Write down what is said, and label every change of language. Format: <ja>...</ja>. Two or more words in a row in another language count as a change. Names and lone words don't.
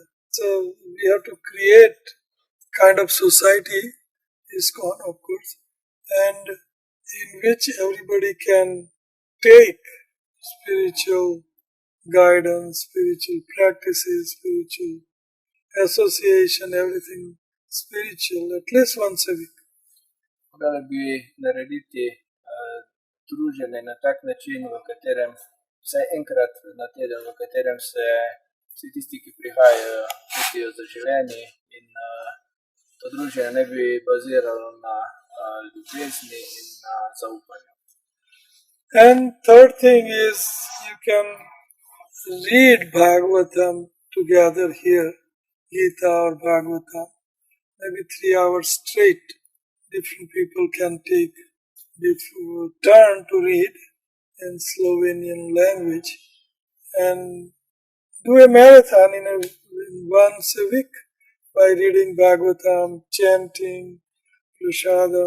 <en>So we have to create kind of society, ISKCON of course, and in which everybody can take spiritual guidance, spiritual practices, spiritual association, everything spiritual, at least once a week.</en> <sl>Morali bi narediti druženje na tak način, v katerem vsaj enkrat na teden, v katerem se vsi tisti, ki prihajajo, čutijo zaželeni in to druženje ne bi baziralo na ljubezni in na zaupanju.</sl> <en>And third thing is you can read Bhagavatam together here, Gita or Bhagavatam, maybe 3 hours straight. Different people can take turn to read in Slovenian language and do a marathon in once a week by reading Bhagavatam, chanting, prasadam.</en>